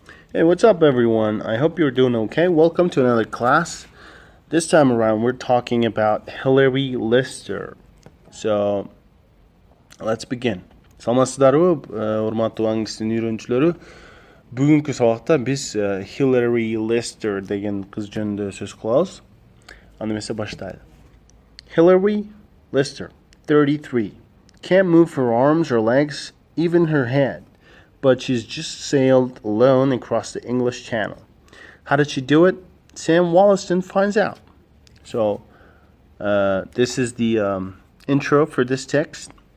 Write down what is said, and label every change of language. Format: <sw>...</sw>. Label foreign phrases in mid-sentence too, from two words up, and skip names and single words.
<en>Hey, what's up, everyone? I hope you're doing okay. Welcome to another class. This time around, we're talking about Hilary Lister. So, let's begin.</en> <ky>Саламатсыздарбы, урматтуу англис тилин үйрөнүүчүлөрү. Бүгүнкү сабакта биз Hilary Lister деген кыз жөнүндө сөз кылабыз. Аны эмесе баштайлы.</ky> <en>Hilary Lister, 33, can't move her arms or legs, even her head, but she's just sailed alone across the English Channel. How did she do it? Sam Wollaston finds out. So, this is the intro for this text.</en>